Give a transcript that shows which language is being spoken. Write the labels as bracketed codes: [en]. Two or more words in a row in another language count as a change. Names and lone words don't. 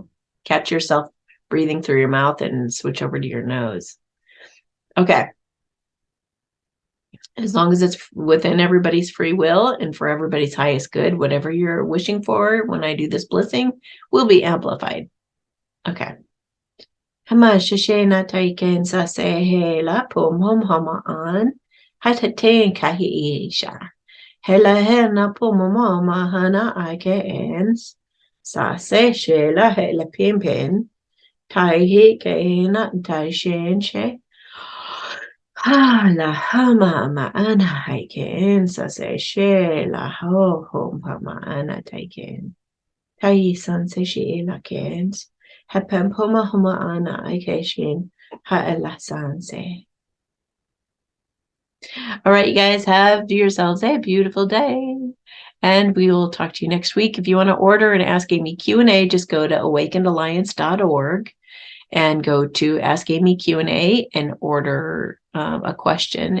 [en] Catch yourself breathing through your mouth and switch over to your nose. Okay. As long as it's within everybody's free will and for everybody's highest good, whatever you're wishing for when I do this blissing will be amplified. Okay. Hama shishena taiken sa se he la pum hom hama an. Hatatain kahi isha. Hela hena pum mama hana ike ens. Sa se shela hela pim pin. Tai he ke na tai shen she. Ha la hama ma ana haiken sa se she la ho hom hama ana taiken. Tai san se she la kens. Hapem poma homa ana ike shin ha ela san se. All right, you guys, have yourselves a beautiful day. And we will talk to you next week. If you want to order an Ask Amy Q&A, just go to awakenedalliance.org and go to Ask Amy Q&A and order a question.